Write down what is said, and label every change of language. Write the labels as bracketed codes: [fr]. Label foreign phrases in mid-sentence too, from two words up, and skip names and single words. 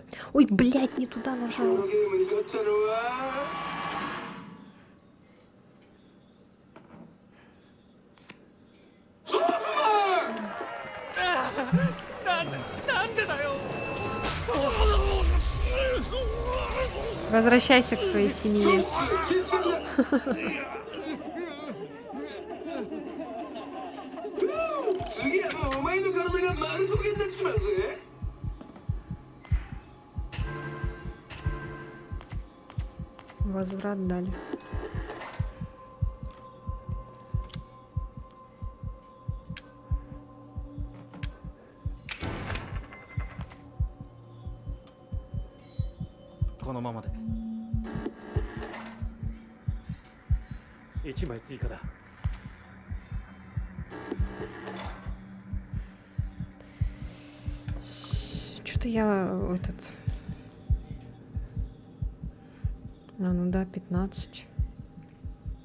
[ru] Ой, блядь, не туда [ja] こ [ru] нажал. [ja] のゲームに勝ったのは [ru] Возвращайся к своей семье. [ja] 次はもうお前の体が丸焦げになっちまうぜ [ru] Возврат дали. « [ja] 1枚追加だ [ru] Что-то я этот... А, ну да, 15.